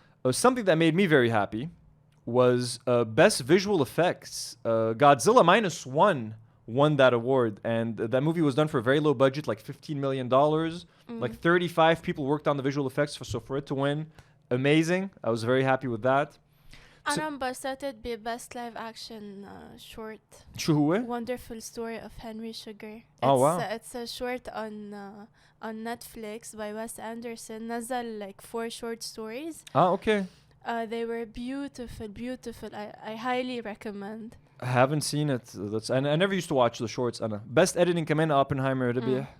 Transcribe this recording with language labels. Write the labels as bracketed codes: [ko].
[en] Something that made me very happy was Best Visual Effects. Godzilla -1 won that award. And that movie was done for a very low budget, like $15 million. Like 35 people worked on the visual effects. So for it to win, amazing. I was very happy with that. [ar] أنا انبسطت ببست لايف أكشن short. شو هو؟ [en] Wonderful Story of Henry Sugar. Oh wow! It's a short on Netflix by Wes Anderson. [ar] نزل [en] like 4 short stories. Okay. They were beautiful. I highly recommend. I haven't seen it. I never used to watch the shorts. Best editing كمان Oppenheimer [ar] ربح.